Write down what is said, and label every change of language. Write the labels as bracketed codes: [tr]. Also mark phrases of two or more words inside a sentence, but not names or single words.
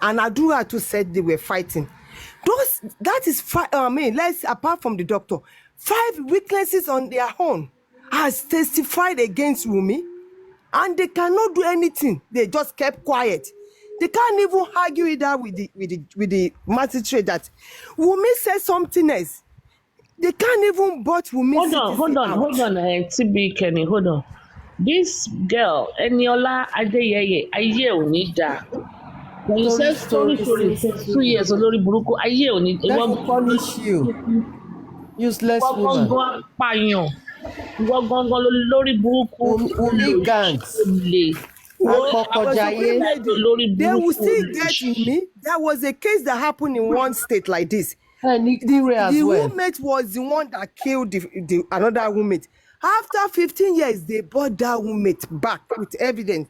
[en] And Adura too said they were fighting. That is let's apart from the doctor, 5 witnesses on their own has testified against Wunmi, and they cannot do anything. They just kept quiet. They can't even argue it out with the magistrate that Wunmi said something else. They can't even but Wunmi Hold on, TB Kenny, hold on. This girl, [yo] Eniola Adeyeye, ayé ò ní dáa. [en] When you say story since 2 years, [yo] olórí burúkú, ayé ò ní. [en] Let me punish you, useless woman. [yo] Ìwọ gangan pààyàn. Ìwọ gangan lórí burúkú. [en] Wunmi gangs. They will still get Wunmi. There was a case that happened in one state like this. The roommate was the one that killed the another roommate. After 15 years, they brought that roommate back with evidence.